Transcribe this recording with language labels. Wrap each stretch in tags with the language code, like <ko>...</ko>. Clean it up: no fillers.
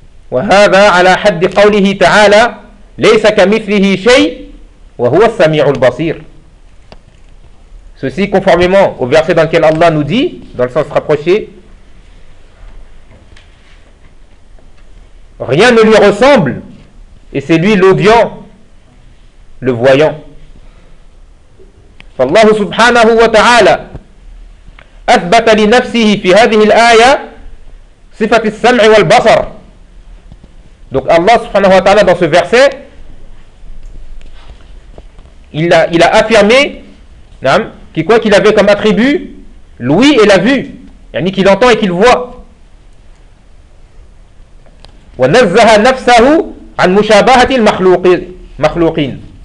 <ar>وهذا على حد قوله تعالى ليس كمثله شيء وهو السميع البصير.</ar> <fr>Ceci conformément au verset dans lequel Allah nous dit, dans le sens rapproché, rien ne lui ressemble et c'est lui l'audient, le voyant.</fr> <ar>فالله سبحانه وتعالى أثبت لنفسه في هذه الآية صفة السمع والبصر.</ar> <fr>Donc Allah subhanahu wa ta'ala dans ce verset, il a affirmé qu'il, quoi qu'il avait comme attribut, l'ouïe et la vue, yani qu'il entend et qu'il voit.</fr> <ar>وَنَزَّهَ نَفْسَهُ عَنْ مُشَابَهَةِ الْمَخْلُوقِينَ.</ar>